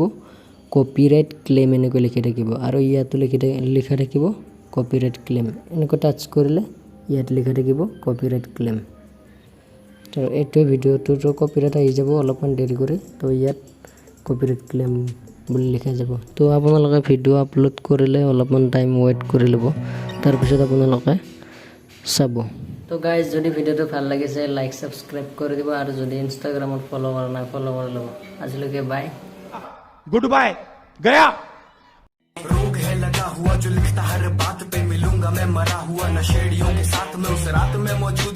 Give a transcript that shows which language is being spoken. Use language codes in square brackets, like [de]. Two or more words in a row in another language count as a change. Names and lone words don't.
[en] copyright claim [as] এনেকৈ লিখা থাকিব আৰু ইয়াতো লিখা থাকিব [en] copyright claim [as] এনেকৈ টাচ কৰিলে ইয়াত লিখা থাকিব [en] copyright claim [as] তো এইটো ভিডিওটো কপিৰাইট আহি যাব অলপমান দেৰি কৰি তো ইয়াত [en] copyright claim [as] বুলি লিখা যাব তো আপোনালোকে ভিডিও আপলোড কৰিলে অলপমান [en] time wait [as] কৰি ল'ব তাৰপিছত আপোনালোকে চাব তো গাইজ যদি ভিডিওটো ভাল লাগিছে [en] like subscribe [as] কৰি দিব আৰু যদি ইনষ্টাগ্ৰামত ফলো কৰা নাই ফলো কৰি ল'ব আজিলৈকে বাই [en] good bye गया [hi] रोग है लगा हुआ जो लिखता हर बात पे मिलूंगा मैं मरा हुआ नशेड़ियों के साथ में उस रात में मौजूद